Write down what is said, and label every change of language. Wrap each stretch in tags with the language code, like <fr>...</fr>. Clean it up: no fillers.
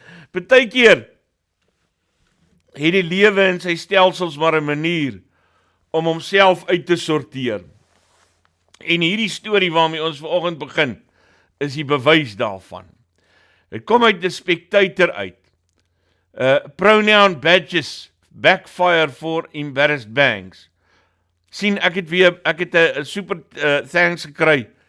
<af>Partykeer het die lewe in sy stelsels maar 'n manier om homself uit te sorteer. En hierdie storie waarmee ons vanoggend begin, is die bewys daarvan. Dit kom uit The Spectator uit.</af> <en>Pronoun badges backfire for embarrassed banks.</en> <af>Sien, ek het 'n</af> <en>super thanks</en> <af>gekry.</af>